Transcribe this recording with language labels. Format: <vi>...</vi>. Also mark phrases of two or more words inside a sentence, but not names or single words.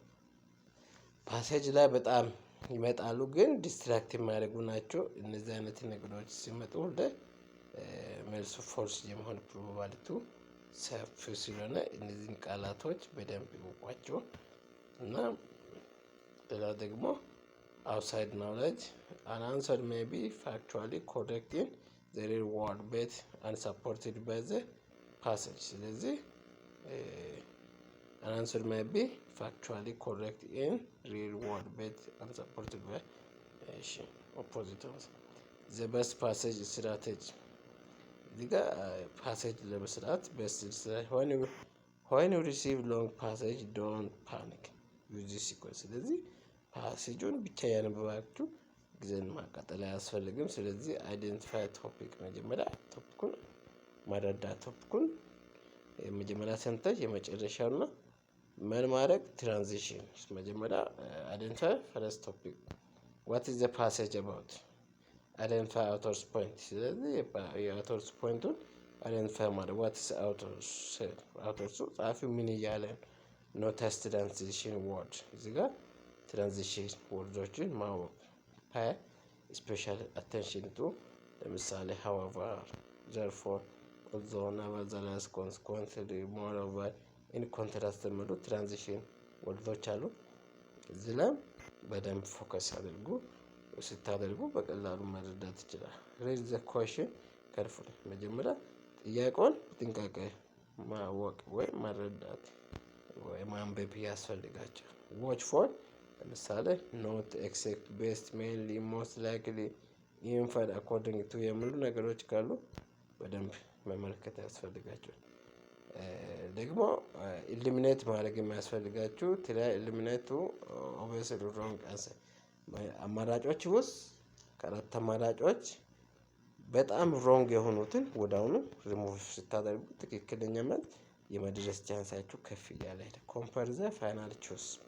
<am>ፓሴጅ ላይ በጣም ይመጣሉ፣ ግን ዲስትራክት የሚያደርጉ ናቸው። እነዚህ አይነት ነገሮች ሲመጡ ሁሌ መልሱ ፎልስ የመሆን ፕሮባቢሊቲ ሰፊ ስለሆነ እነዚህን ቃላቶች በደንብ ይወቋቸው እና ሌላ ደግሞ</am> <en>outside knowledge an answer may be factually correct in the real world but unsupported by the passage</en> <am>ስለዚህ</am> <en>an answer may be factually correct in real world but unsupported by opposite the best passage strategy</en> <am>እዚህ ጋር ፓሴጅ ለመስራት</am> <en>best when you receive long passage don't panic use this sequence</en> <am>ስለዚህ ፓሴጁን ብቻ ያነበባችሁ ጊዜን ማቃጠል አያስፈልግም። ስለዚህ</am> <en>identify topic</en> <am>መጀመሪያ ቶፒኩን ማረዳት ቶፒኩን የመጀመሪያ ሰንተጅ የመጨረሻውና ምን ማድረግ ትራንዚሽን መጀመሪያ</am> <en>identify first topic what is the passage about identify author's point</en> <am>ስለዚህ የአውተርስ ፖይንቱን አይደንቲፋይ ማድረግ</am> <en>what is author's</en> <am>ጻፊው ምን እያለ</am> <en>notice transition</en> <am>ወርድ እዚህ ጋር ትራንዚሽን ወርዶችን ማወቅ</am> <en>special attention to</en> <am>ለምሳሌ</am> <en>however therefore although nevertheless consequently moreover in contrast</en> <am>የሚሉ ትራንዚሽን ወርዶች አሉ። እዚህ ላይ በደንብ ፎከስ ስታደርጉ በቀላሉ መረዳት ይችላል።</am> <en>read the question carefully</en> <am>መጀመሪያ ጥያቄውን በጥንቃቄ ማወቅ ወይም መረዳት ወይ ማንበብ ያስፈልጋቸው።</am> <en>watch for ለምሳሌ not except best mainly most likely infer according to</en> <am>የሚሉ ነገሮች ካሉ በደንብ መመልከት ያስፈልጋቸው። ደግሞ ኢሊሚኔት ማድረግ የሚያስፈልጋችሁ</am> <en>eliminate obviously wrong answer</en> <am>አማራጮች ውስጥ ከአራት አማራጮች በጣም ሮንግ የሆኑትን ወዳውኑ ሪሙቭ ስታደርጉ ትክክለኛ መልስ የመድረስ ቻንሳችሁ ከፍ እያለ ሄደ።</am> <en>compare the final choice</en>